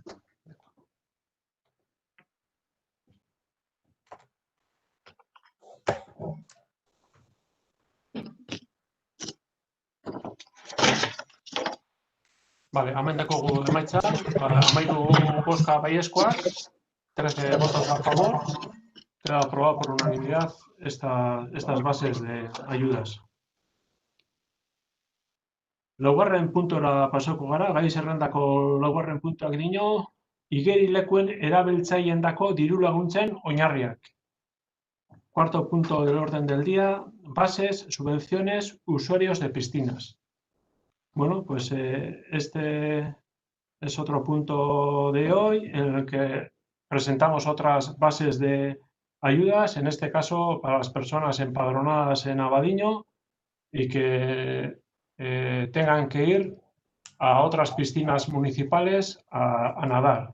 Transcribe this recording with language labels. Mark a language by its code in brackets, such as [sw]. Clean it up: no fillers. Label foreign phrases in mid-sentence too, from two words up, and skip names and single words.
[es] Vale, [eu] hemen dekogu emaitza, amaitu bozka baiezkoak, [es] 13 votos a favor, queda aprobado por unanimidad estas bases de ayudas. [eu] Laugarren puntora pasako gara, gai zerrendako laugarren puntuak dino, igerilekuen erabiltzaileendako diru laguntzen oinarriak. [es] Cuarto punto del orden del día, bases, subvenciones, usuarios de piscinas. Bueno, pues este es otro punto de hoy en el que presentamos otras bases de ayudas, en este caso para las personas empadronadas en Abadiño y que tengan que ir a otras piscinas municipales a nadar.